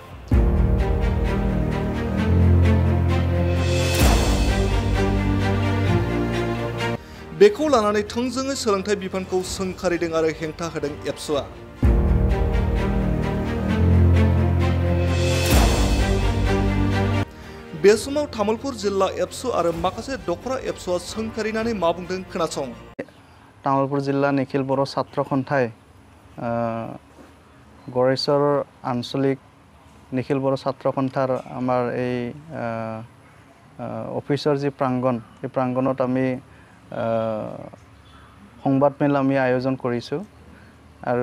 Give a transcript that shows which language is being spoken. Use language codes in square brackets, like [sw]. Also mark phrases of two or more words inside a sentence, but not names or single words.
[brx] बेखौ लानानै थोंजोङै सोलोंथाइ बिफानखौ सोंखारिदों आरो हेंथा होदों एबसुआ। बे समाव तामुलपुर जिल्ला एबसु आरो माखासे दखरा एबसुआ सोंखारिनानै मा बुंदों खोनासं। [as] तामुलपुर जिल्ला निखिल बर' ছাত্র সন্থায় গড়েশ্বৰ আঞ্চলিক নিখিল বড়ো ছাত্ৰ সন্থাৰ আমাৰ এই অফিচৰ যি প্ৰাংগণ, এই প্ৰাংগণত আমি সংবাদ মেল আমি আয়োজন কৰিছোঁ আৰু